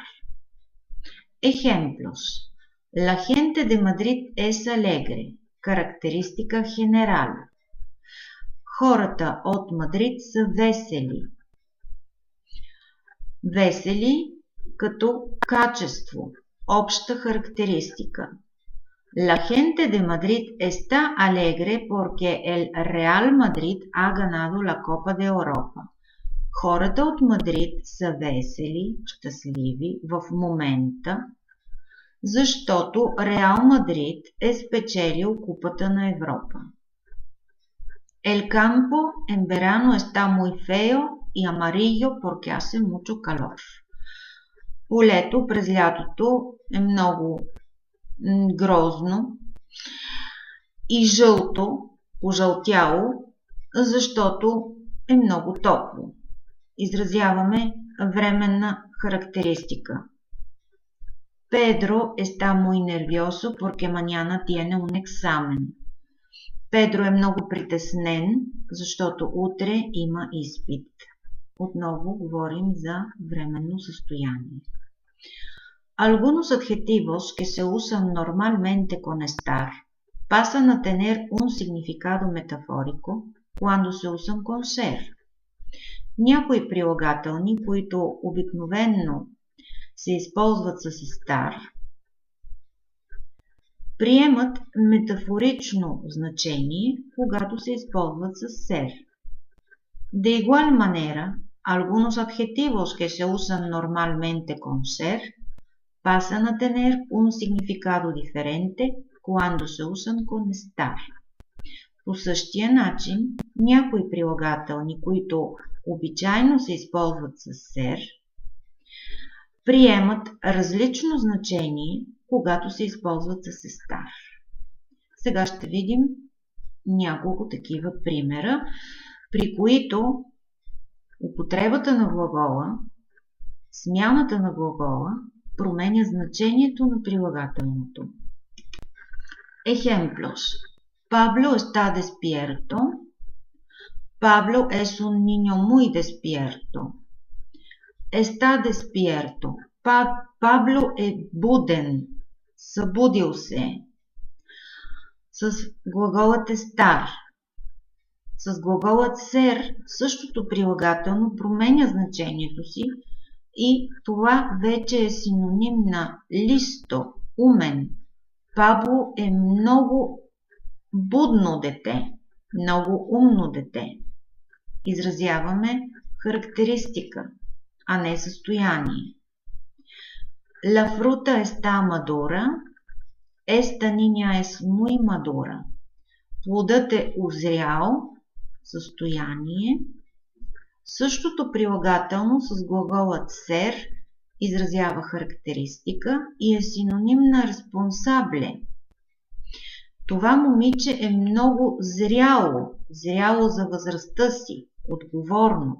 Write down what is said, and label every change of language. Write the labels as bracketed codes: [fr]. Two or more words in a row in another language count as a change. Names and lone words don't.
[es] Ejemplos. La gente de Madrid es alegre. Característica general. [bg] Хората от Мадрид са весели. Весели като качество, обща характеристика. [es] La gente de Madrid está alegre porque el Real Madrid ha ganado la Copa de Europa. [bg] Хората от Мадрид са весели, щастливи в момента, защото Реал Мадрид е спечелил Купата на Европа. [es] El campo en verano está muy feo y amarillo porque hace mucho calor. [bg] Полето през лятото е много грозно и жълто, пожълтяло, защото е много топло. Изразяваме временна характеристика. [es] Pedro está muy nervioso porque mañana tiene un examen. [bg] Педро е много притеснен, защото утре има изпит. Отново говорим за временно състояние. [es] Algunos adjetivos que se usan normalmente con estar pasan a tener un significado metafórico cuando se usan con ser. [bg] Някои прилагателни, които обикновенно се използват с estar, приемат метафорично значение, когато се използват с ser. [es] De igual manera, algunos adjetivos que se usan normalmente con ser pasan a tener un significado diferente cuando se usan con estar. [bg] По същия начин, някои прилагателни, които обичайно се използват с ser, приемат различно значение, когато се използват с estar. Сега ще видим няколко такива примера, при които употребата на глагола, смяната на глагола променя значението на прилагателното. [es] Ejemplos. Pablo está despierto. Pablo es un niño muy despierto. Está despierto. [bg] Пабло е буден, събудил се. С глаголът е стар. С глаголът сер същото прилагателно променя значението си и това вече е синоним на листо, умен. Пабло е много будно дете, много умно дете. Изразяваме характеристика, а не състояние. [es] La fruta está madura. Esta niña es muy madura. [bg] Плодът е озрял, състояние. Същото прилагателно с глаголът ser изразява характеристика и е синоним на responsable. Това момиче е много зряло за възрастта си, отговорно.